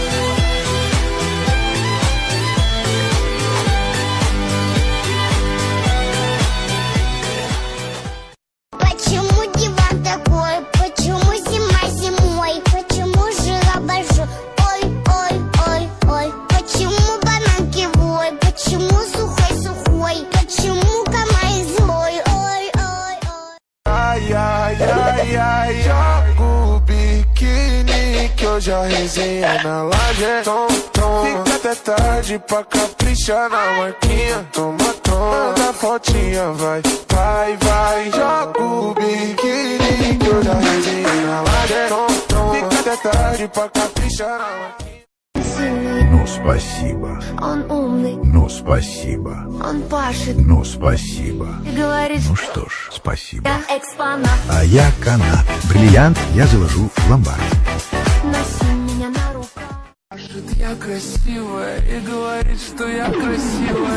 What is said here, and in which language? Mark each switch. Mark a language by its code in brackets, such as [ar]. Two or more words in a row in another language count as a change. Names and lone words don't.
[ru] Почему диван такой? Почему зима зимой? Почему жила большой? Ой, ой, ой, ой. Почему банан кривой? Почему сухой? Почему камай злой? Ой, ой, ой. [pt] Ai, jogo biquíni que hoje a resenha na laje. Fica até tarde pra caprichar na marquinha. Manda fotinha, vai. Jogo biquíni que hoje a resenha na laje. Fica até tarde pra caprichar na marquinha. [ru] Ну, спасибо. Он умный, Ну, спасибо. он пашет Ну, спасибо. и говорит, Ну что ж, спасибо. я экспонат. А я канат. Бриллиант я заложу в ломбард. Носи меня на руках. Я красивая и говорит, что я красивая.